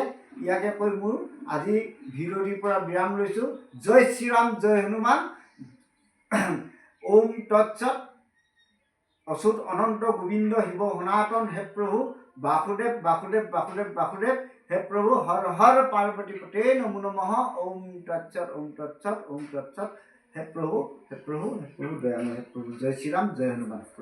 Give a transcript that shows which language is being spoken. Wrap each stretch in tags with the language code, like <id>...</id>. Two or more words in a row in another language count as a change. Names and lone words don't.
<as>ইয়াকে কৈ মোৰ আজি ভিডিঅ'টিৰ পৰা বিৰাম লৈছোঁ। জয় শ্ৰীৰাম, জয় হনুমান।</as> <sa>ওম তৎসৎ। অচ্যুত অনন্ত গোবিন্দ শিৱ সনাতন হে প্ৰভু বাসুদেৱ বাসুদেৱ বাসুদেৱ বাসুদেৱ হে প্ৰভু হৰ হৰ পাৰ্বতী পতে নমো নমঃ। ওম তৎসৎ, ওম তৎসৎ, ওম তৎসৎ।</sa> <as>হে প্ৰভু, হে প্ৰভু, হে প্ৰভু দয়াময় হে প্ৰভু। জয় শ্ৰীৰাম, জয় হনুমান।</as>